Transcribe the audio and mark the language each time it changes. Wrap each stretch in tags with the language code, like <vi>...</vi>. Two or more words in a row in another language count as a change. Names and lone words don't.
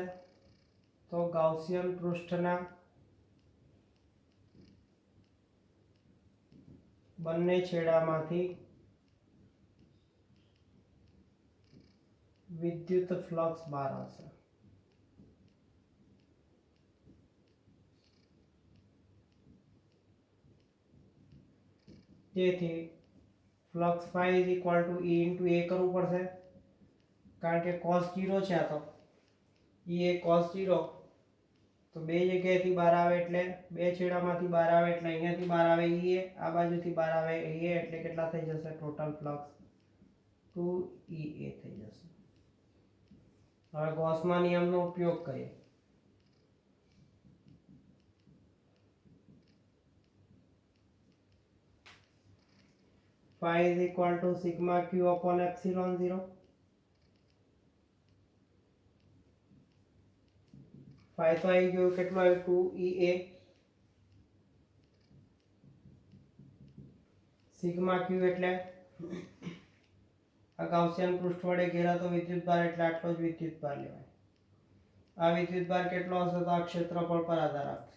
<gu>તો ગાઉસિયન પૃષ્ઠના બંને છેડામાંથી વિદ્યુત ફ્લક્સ બહાર આવશે. તેથી ફ્લક્સ</gu> <en>phi is equal to E into A</en> <gu>કરવું પડશે. કારણ કે cos 0 છે, આ તો E એ cos 0, તો બે જગ્યાએથી બહાર આવે એટલે બે છેડામાંથી બહાર આવે એટલે અહીંયાથી બહાર આવે E A, આ બાજુથી બહાર આવે A એટલે કેટલા થઈ જશે? ટોટલ ફ્લક્સ 2EA થઈ જશે. હવે ગૌસના નિયમનો ઉપયોગ કરીએ.</gu> <en>phi is equal to sigma q upon epsilon 0.</en> <gu>phi તો આવી ગયું, કેટલું આવ્યું? 2 EA. સિગ્મા ક્યુ એટલે આ ગાઉસિયન પૃષ્ઠ વડે ઘેરાતો વિદ્યુતભાર એટલે આટલો જ વિદ્યુતભાર લેવાય. આ વિદ્યુતભાર કેટલો હશે તો આ ક્ષેત્રફળ પર આધાર રાખશે.</gu>